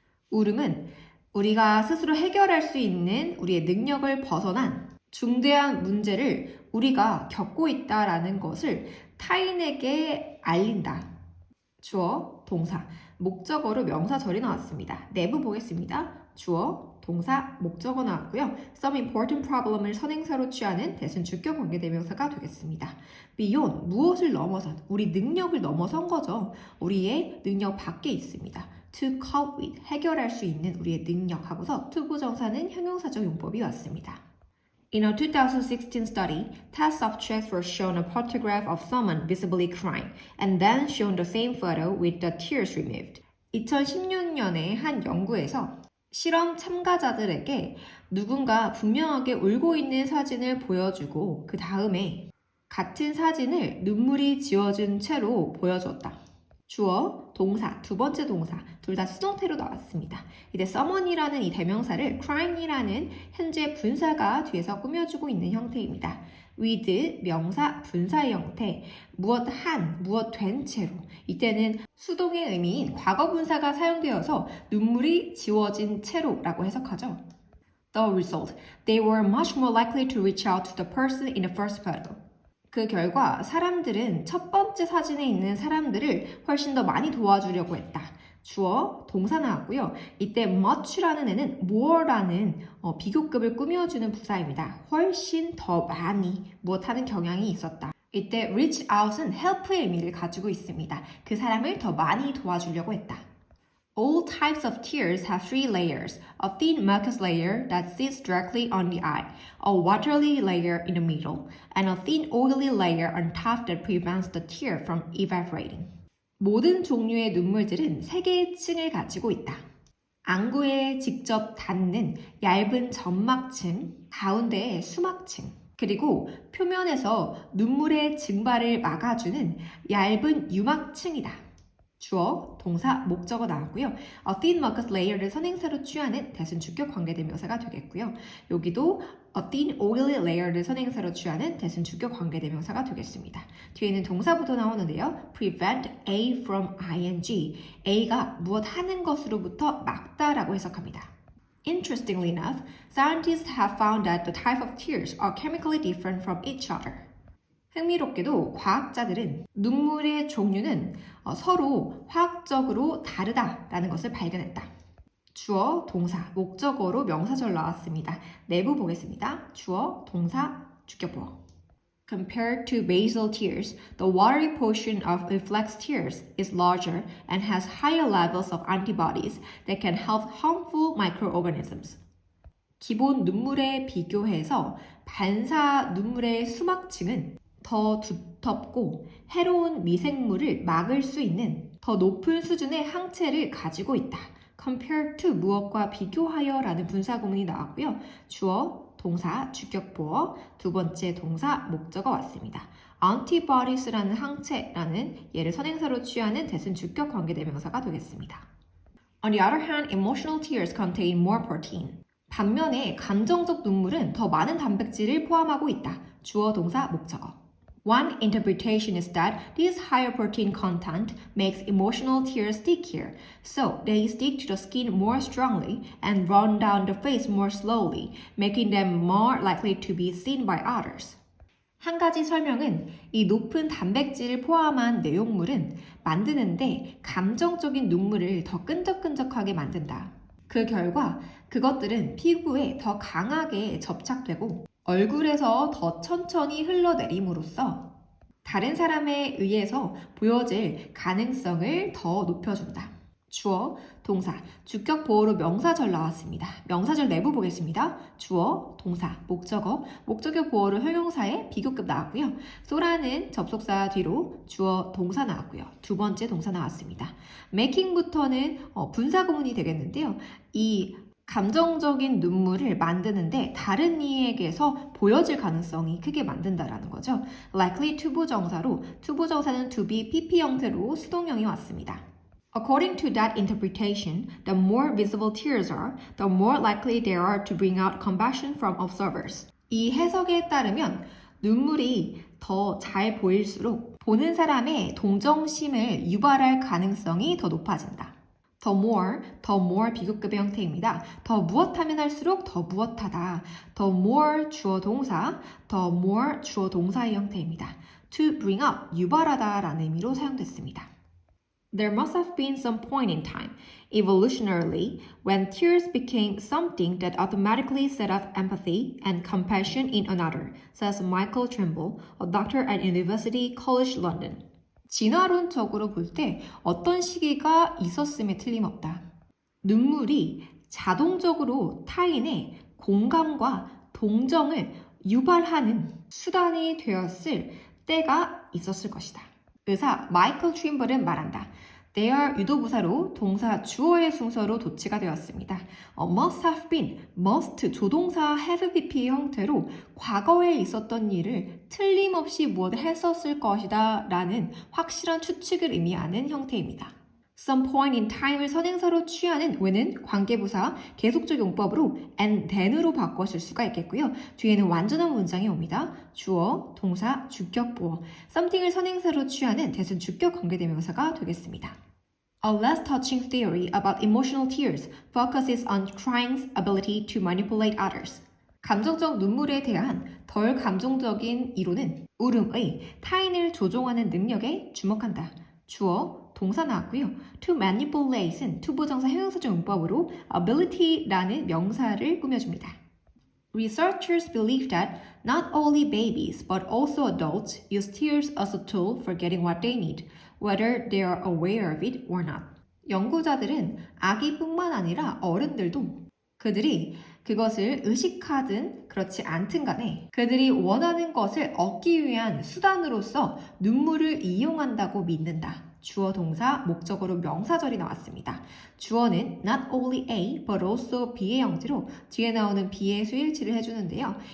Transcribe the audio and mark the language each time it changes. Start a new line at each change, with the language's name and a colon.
Korean: 울음은 우리가 스스로 해결할 수 있는 우리의 능력을 벗어난 중대한 문제를 우리가 겪고 있다라는 것을 타인에게 알린다. 주어, 동사, 목적어로 명사절이 나왔습니다. 내부 보겠습니다. 주어, 동사, 목적어 나왔고요.
English: Some important problem
Korean: 을 선행사로 취하는 대신 주격 관계대명사가 되겠습니다. beyond, 무엇을 넘어선, 우리 능력을 넘어선 거죠. 우리의 능력 밖에 있습니다.
English: to cope with,
Korean: 해결할 수 있는 우리의 능력 하고서 투부정사는 형용사적 용법이 왔습니다.
English: In a 2016 study, test subjects were shown a photograph of someone visibly crying and then shown the same photo with the tears removed.
Korean: 2016년에 한 연구에서 실험 참가자들에게 누군가 분명하게 울고 있는 사진을 보여주고 그 다음에 같은 사진을 눈물이 지워진 채로 보여주었다. 주어, 동사, 두 번째 동사 둘 다 수동태로 나왔습니다. 이제 someone이라는 이 대명사를 crying이라는 현재 분사가 뒤에서 꾸며주고 있는 형태입니다. with 명사 분사의 형태, 무엇 한, 무엇 된 채로 이때는 수동의 의미인 과거 분사가 사용되어서 눈물이 지워진 채로라고 해석하죠.
English: The result, they were much more likely to reach out to the person in the first photo.
Korean: 그 결과 사람들은 첫 번째 사진에 있는 사람들을 훨씬 더 많이 도와주려고 했다. 주어, 동사 나왔고요. 이때 much라는 애는 more라는 비교급을 꾸며주는 부사입니다. 훨씬 더 많이 무엇하는 경향이 있었다. 이때 reach out은 help의 의미를 가지고 있습니다. 그 사람을 더 많이 도와주려고 했다.
English: All types of tears have three layers. A thin mucus layer that sits directly on the eye, a watery layer in the middle, and a thin oily layer on top that prevents the tear from evaporating.
Korean: 모든 종류의 눈물들은 세 개의 층을 가지고 있다. 안구에 직접 닿는 얇은 점막층, 가운데에 수막층, 그리고 표면에서 눈물의 증발을 막아주는 얇은 유막층이다. 주어, 동사, 목적어 나왔고요.
English: A thin mucus layer
Korean: 를 선행사로 취하는 대순주격 관계대명사가 되겠고요. 여기도
English: a thin oily layer
Korean: 를 선행사로 취하는 대순주격 관계대명사가 되겠습니다. 뒤에는 동사부터 나오는데요.
English: prevent A from ing.
Korean: A가 무엇 하는 것으로부터 막다라고 해석합니다.
English: Interestingly enough, scientists have found that the type of tears are chemically different from each other.
Korean: 흥미롭게도 과학자들은 눈물의 종류는 서로 화학적으로 다르다라는 것을 발견했다. 주어, 동사, 목적어로 명사절 나왔습니다. 내부 보겠습니다. 주어, 동사, 주격보어.
English: Compared to basal tears, the watery portion of reflex tears is larger and has higher levels of antibodies that can help harmful microorganisms.
Korean: 기본 눈물에 비교해서 반사 눈물의 수막층은 더 두텁고 해로운 미생물을 막을 수 있는 더 높은 수준의 항체를 가지고 있다.
English: Compare to
Korean: 무엇과 비교하여 라는 분사구문이 나왔고요. 주어, 동사, 주격보어, 두 번째 동사, 목적어 왔습니다. antibodies라는 항체라는 얘를 선행사로 취하는 대순 주격 관계대명사가 되겠습니다.
English: On the other hand, emotional tears contain more protein.
Korean: 반면에 감정적 눈물은 더 많은 단백질을 포함하고 있다. 주어, 동사, 목적어.
English: One interpretation is that this higher protein content makes emotional tears stickier, so they stick to the skin more strongly and run down the face more slowly, making them more likely to be seen by others.
Korean: 한 가지 설명은 이 높은 단백질을 포함한 내용물은 만드는데 감정적인 눈물을 더 끈적끈적하게 만든다. 그 결과 그것들은 피부에 더 강하게 접착되고 얼굴에서 더 천천히 흘러내림으로써 다른 사람에 의해서 보여질 가능성을 더 높여준다. 주어, 동사, 주격 보어로 명사절 나왔습니다. 명사절 내부 보겠습니다. 주어, 동사, 목적어, 목적어 보어로 형용사에 비교급 나왔고요. 쏘라는 접속사 뒤로 주어, 동사 나왔고요. 두 번째 동사 나왔습니다. making부터는 분사구문이 되겠는데요. 이 감정적인 눈물을 만드는데 다른 이에게서 보여질 가능성이 크게 만든다라는 거죠. likely to 부정사로 to 부정사는
English: to be pp
Korean: 형태로 수동형이 왔습니다.
English: According to that interpretation, the more visible tears are, the more likely they are to bring out compassion from observers.
Korean: 이 해석에 따르면 눈물이 더 잘 보일수록 보는 사람의 동정심을 유발할 가능성이 더 높아진다. 더 more 비교급의 형태입니다. 더 무엇하면 할수록 더 무엇하다. 더 more 주어 동사, 더 more 주어 동사의 형태입니다.
English: To bring up,
Korean: 유발하다 라는 의미로 사용됐습니다.
English: There must have been some point in time, evolutionarily, when tears became something that automatically set off empathy and compassion in another, says Michael Trimble, a doctor at University College London.
Korean: 진화론적으로 볼 때 어떤 시기가 있었음에 틀림없다. 눈물이 자동적으로 타인의 공감과 동정을 유발하는 수단이 되었을 때가 있었을 것이다. 의사 마이클 트림블은 말한다. They 유도부사로 동사 주어의 순서로 도치가 되었습니다.
English: must have been,
Korean: must 조동사 have pp의 형태로 과거에 있었던 일을 틀림없이 무엇을 했었을 것이다 라는 확실한 추측을 의미하는 형태입니다.
English: Some point in time
Korean: 을 선행사로 취하는 when은 관계부사 계속적 용법으로
English: and then
Korean: 으로 바꿔 쓸 수가 있겠고요. 뒤에는 완전한 문장이 옵니다. 주어, 동사, 주격, 보어. something을 선행사로 취하는 대신 주격 관계대명사가 되겠습니다.
English: A less touching theory about emotional tears focuses on crying's ability to manipulate others.
Korean: 감정적 눈물에 대한 덜 감정적인 이론은 울음의 타인을 조종하는 능력에 주목한다. 주어, 동사 나왔고요.
English: To manipulate
Korean: 은 투부정사 형용사적 문법으로 ability라는 명사를 꾸며줍니다.
English: Researchers believe that not only babies but also adults use tears as a tool for getting what they need, whether they are aware of it or not.
Korean: 연구자들은 아기뿐만 아니라 어른들도 그들이 그것을 의식하든 그렇지 않든 간에 그들이 원하는 것을 얻기 위한 수단으로서 눈물을 이용한다고 믿는다. 주어 동사 목적어로 명사절이 나왔습니다. 주어는
English: not only A but also B
Korean: 의 형태로 뒤에 나오는 B의 수일치를 해주는데요.